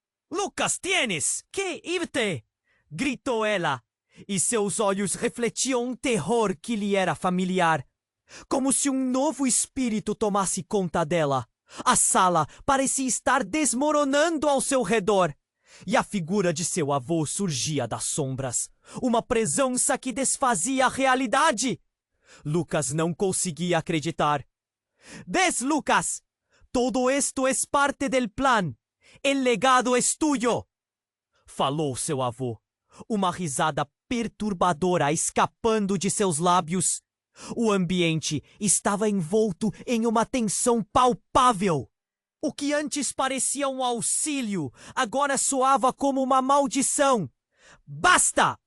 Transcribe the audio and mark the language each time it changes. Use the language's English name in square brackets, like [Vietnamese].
[Spanish] Lucas, tienes que irte! [Portuguese] Gritou ela, e seus olhos refletiam terror que lhe era familiar, como se novo espírito tomasse conta dela. A sala parecia estar desmoronando ao seu redor, e a figura de seu avô surgia das sombras, uma presença que desfazia a realidade. Lucas não conseguia acreditar. [Spanish] «Ves, Lucas? Todo esto es parte del plan. El legado es tuyo!» [Portuguese] falou seu avô, uma risada perturbadora escapando de seus lábios. O ambiente estava envolto em uma tensão palpável. O que antes parecia auxílio, agora soava como uma maldição. «Basta!